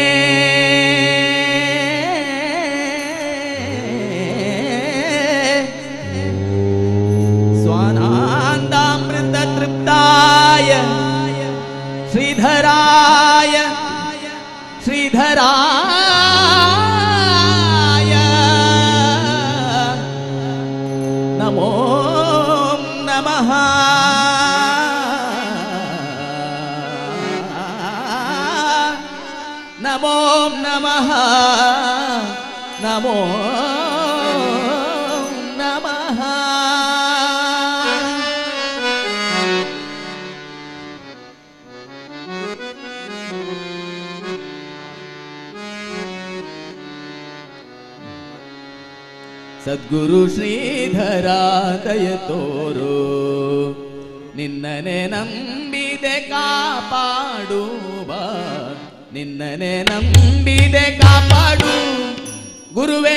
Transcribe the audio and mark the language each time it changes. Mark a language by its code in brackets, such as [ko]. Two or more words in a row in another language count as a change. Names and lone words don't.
[sa] ಸ್ವಾನಾಂದಾಮೃತ ತೃಪ್ತಾಯ ಶ್ರೀಧರಾಯ ಶ್ರೀಧರಾಯ ನಮೋ ನಮಃ ನಮೋ ನಮಃ ನಮೋ ನಮಃ [kn] ಸದ್ಗುರು ಶ್ರೀಧರ ದಯ ತೋರು ನಿನ್ನನೆ ನಂಬಿದೆ ಕಾಪಾಡುವ ನಿನ್ನನೆ ನಂಬಿದೆ ಕಾಪಾಡು ಗುರುವೇ